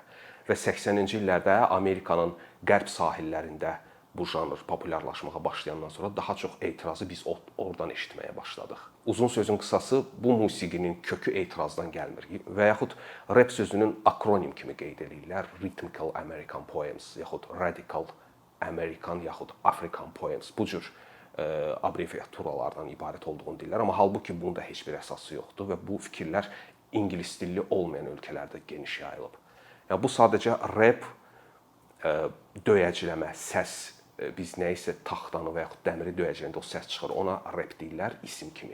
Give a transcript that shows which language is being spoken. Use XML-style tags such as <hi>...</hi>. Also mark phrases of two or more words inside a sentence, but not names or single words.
<az>Və 80-ci illərdə Amerikanın qərb sahillərində bu janr populyarlaşmağa başlayandan sonra daha çox etirazı biz oradan eşitməyə başladıq. Uzun sözün qısası, bu musiqinin kökü etirazdan gəlmir. Və yaxud rap sözünün akronim kimi qeyd edirlər.</az> <en>Rhythmical American Poems, yaxud Radical American, yaxud African Poems.</en> <az>Bu cür abreviaturalardan ibarət olduğunu deyirlər. Amma halbuki bunun da heç bir əsası yoxdur və bu fikirlər ingilis dilli olmayan ölkələrdə geniş yayılıb. Yəni bu sadəcə rap, döyəcləmə, səs, biz nə isə taxtanı və yaxud dəmiri döyəcəyəndə o səs çıxır, ona rap deyirlər isim kimi.</az>